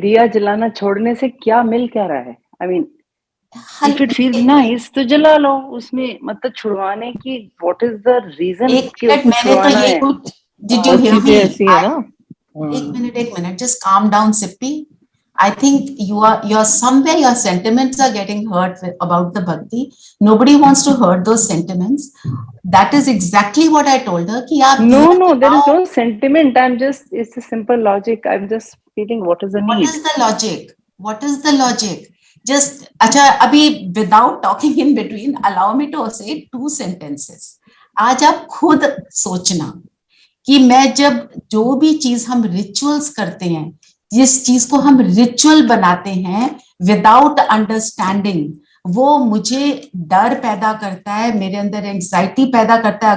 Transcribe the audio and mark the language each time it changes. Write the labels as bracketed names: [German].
[Hindi] दिया जलाना छोड़ने से क्या मिल क्या रहा है? [English] I mean if it feels nice [Hindi] तो जला लो, उसमें मतलब छुड़वाने की [English] what is the reason [Hindi] कि उसको छुड़वाना है? [English] Did you hear me? [Hindi] एक minute [English] Just calm down Sippy. I think you're somewhere your sentiments are getting hurt about the bhakti. Nobody wants to hurt those sentiments. That is exactly what I told her. [Hindi] कि आप [English] no, there is no sentiment. It's a simple logic. I'm just feeling what is the need. What is the logic? Just [Hindi] अच्छा, अभी [English] without talking in between, allow me to say 2 sentences. [Hindi] आज आप खुद सोचना कि मैं जब जो भी चीज हम रिचुअल्स करते हैं, जिस चीज को हम रिचुअल बनाते हैं [English] without understanding, [Hindi] वो मुझे डर पैदा करता है, मेरे अंदर एंजाइटी पैदा करता है।